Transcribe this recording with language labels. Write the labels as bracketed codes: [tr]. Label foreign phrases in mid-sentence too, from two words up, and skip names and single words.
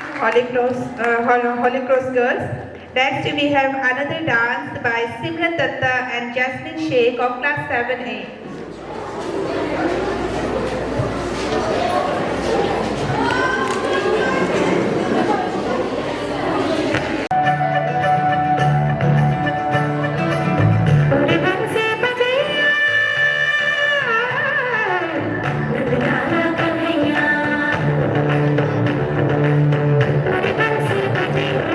[en] Holy Cross Girls. Next, we have another dance by Simran Datta and Jasmine Sheikh of class 7A. [hi] पूरे मन से बजैया नंदलाला कन्हैया पूरे मन से बजैया